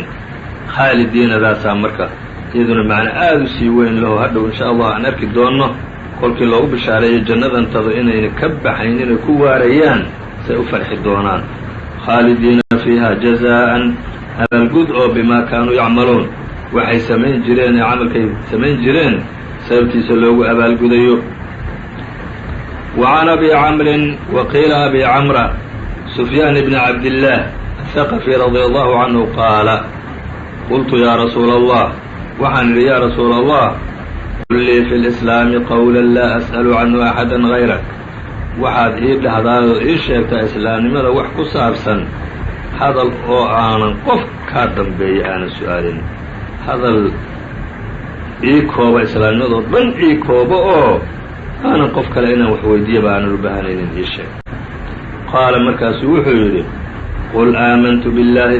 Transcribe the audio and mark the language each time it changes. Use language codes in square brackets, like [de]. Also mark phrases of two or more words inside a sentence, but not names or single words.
[so] khaalidiinadaasaa marka iyaduna macno aada u sii weyn laho hadhow [ar] إن شاء الله [so] aan arki doonno kolkii loogu bishaareeyay jannadantadu inayna ka baxaynin ay ku waarayaan say u farxi doonaan. [ar] خالدين فيها جزاء, [so] abaalgud oo [ar] بما كانوا يعملون, [so] waxay samayn jireen ee camalkay samayn jireen sababtiisa loogu abaalgudayo. [ar] وعن أبي عمرو وقيل أبي عمرو سفيان بن عبد الله الثقفي رضي الله عنه قال قلت يا رسول الله [so] waxaan idhi [ar] يا رسول الله قل لي في الإسلام قولا لا أسأل عنه أحدا غيرك [so] waxaad ii dhahdaa oo ii sheegtaa islaamnimada wax ku saabsan hadal oo aanan qof kaa dambeeya aanan su-aalin hadal ii kooba islaamnimadoo dhan ii kooba oo aanan qof kale inaan wax weydiiyaba aanan u baahanaynin ii sheeg qaala markaasuu wuxuu yidhi [ar] قل آمنت بالله